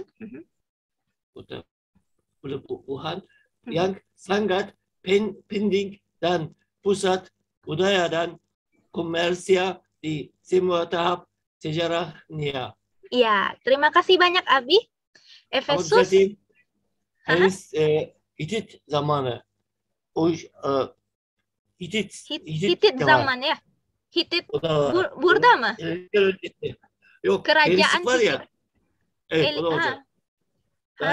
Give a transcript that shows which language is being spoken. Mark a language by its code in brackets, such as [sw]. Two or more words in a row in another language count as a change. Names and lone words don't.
[id] kota pelabuhan yang sangat penting dan pusat budaya dan komersial di semua tahap sejarahnya. Ya, terima kasih banyak Abi. Efesus. [tr] Henüz Hitit zamanı. Hitit Hitit de var. zaman ya. Hitit O da var. burada mı? Yok, [id] Kerajaan [tr] Helenistik var ya. Hitit. Evet, o da Ha. olacak. Daha